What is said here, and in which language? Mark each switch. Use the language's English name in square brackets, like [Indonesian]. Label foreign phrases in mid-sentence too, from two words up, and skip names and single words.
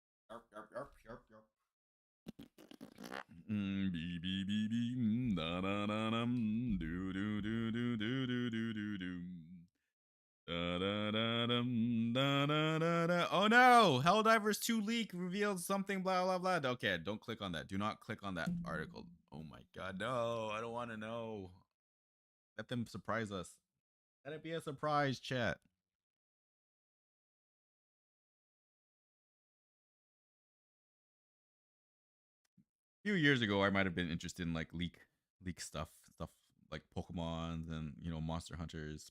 [English] Yarp, yarp, yarp, yarp, yarp. Bee, bee, bee, bee, da, da, da, dum, do, do, do, do, do, do, do, do, do. Da, da, da, dum, da, da, da, da. Oh no! Helldivers 2 leak reveals something, blah, blah, blah. Okay, don't click on that. Do not click on that article. Oh my god, no. I don't want to know. Let them surprise us. Let it be a surprise, chat. A few years ago, I might have been interested in like leak stuff like Pokemon's and Monster Hunters.